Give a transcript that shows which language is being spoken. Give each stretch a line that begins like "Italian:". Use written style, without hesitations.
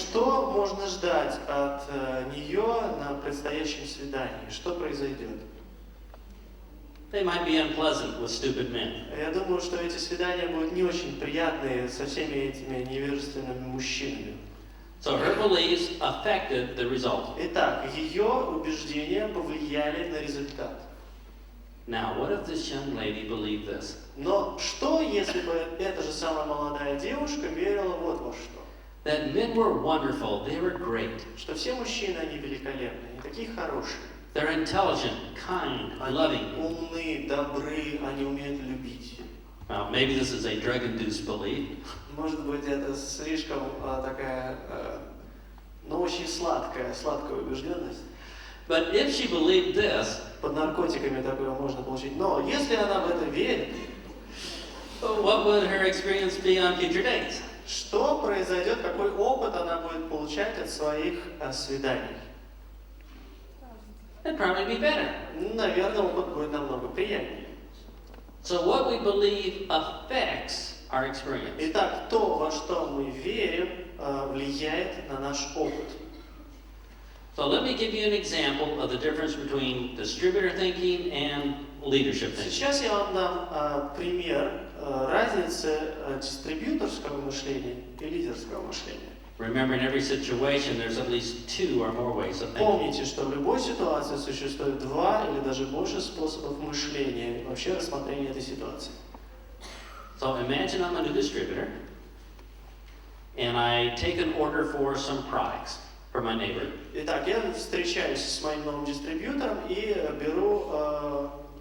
Russian: что можно ждать от нее на предстоящем свидании? Что произойдет?
English: They might be unpleasant with stupid men.
Russian: Я думаю, что эти свидания будут не очень приятные со всеми этими невежественными мужчинами.
English: So her beliefs affected the result.
Russian: Итак, ее убеждения повлияли на результат.
English: Now, what if this young lady believed this?
Russian: Но что, если бы эта же самая молодая девушка верила вот во что?
English: That men were wonderful, they were great.
Russian: Что все мужчины, они великолепны, они такие хорошие.
English: They're intelligent, kind,
Russian: Они
English: loving.
Russian: умны, добры, они умеют любить.
English: Well, maybe this is a drug-induced belief.
Russian: Может быть, это слишком такая, ну, очень сладкая убежденность.
English: But if she believed this,
Russian: Под наркотиками такое можно получить. Но если она в это верит,
English: what would her experience be on future dates?
Russian: что произойдет, какой опыт она будет получать от своих свиданий?
English: It'd probably be better.
Russian: Наверное, опыт будет намного приятнее.
English: So what we believe affects our experience.
Russian: Итак, то, во что мы верим, влияет на наш опыт.
English: So let me give you an example of the difference between distributor thinking and leadership thinking.
Russian: Сейчас я вам дам пример разницы дистрибьюторского мышления и лидерского мышления.
English: Remember, in every situation, there's at least two or more ways of thinking.
Russian: Помните, что в любой ситуации существует два или даже больше способов мышления, вообще рассмотрения этой ситуации.
English: So imagine I'm a new distributor, and I take an order for some products for my neighbor.
Russian: Итак, я встречаюсь с моим новым дистрибьютором и беру...